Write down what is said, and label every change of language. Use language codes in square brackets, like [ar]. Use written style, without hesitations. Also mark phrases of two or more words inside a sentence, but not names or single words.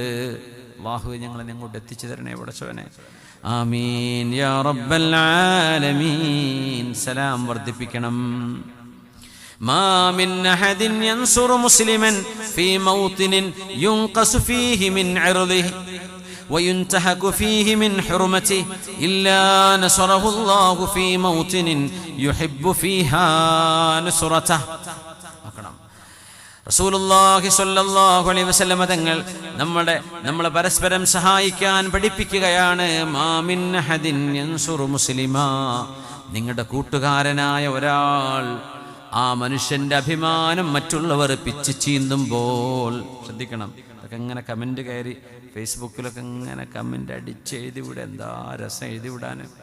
[ml] അള്ളാഹു ഞങ്ങളെ അങ്ങോട്ട് എത്തിച്ചു തരണേ പടച്ചവനെ. [ar] آمين يا رب العالمين. [ml] സലാം വർദ്ധിപ്പിക്കണം. [ar] ما من أحد ينصر مسلما في موطن ينتقص فيه من عرضه وينتهك فيه من حرمته إلا نصره الله في موطن يحب فيها نصرته. رسول الله صلى الله عليه وسلم [ml] തങ്ങൾ നമ്മളെ പരസ്പരം സഹായിക്കാൻ പഠിപ്പിക്കുകയാണ്. [ar] ما من أحد ينصر مسلما, [ml] നിങ്ങളുടെ കൂട്ടുകാരനായ ഒരാൾ, ആ മനുഷ്യന്റെ അഭിമാനം മറ്റുള്ളവർ പിച്ച് ചീന്തുമ്പോൾ, ശ്രദ്ധിക്കണം, അതൊക്കെ ഇങ്ങനെ കമന്റ് കയറി ഫേസ്ബുക്കിലൊക്കെ ഇങ്ങനെ കമന്റ് അടിച്ച് എഴുതിവിടെ, എന്താ രസം എഴുതിവിടാൻ.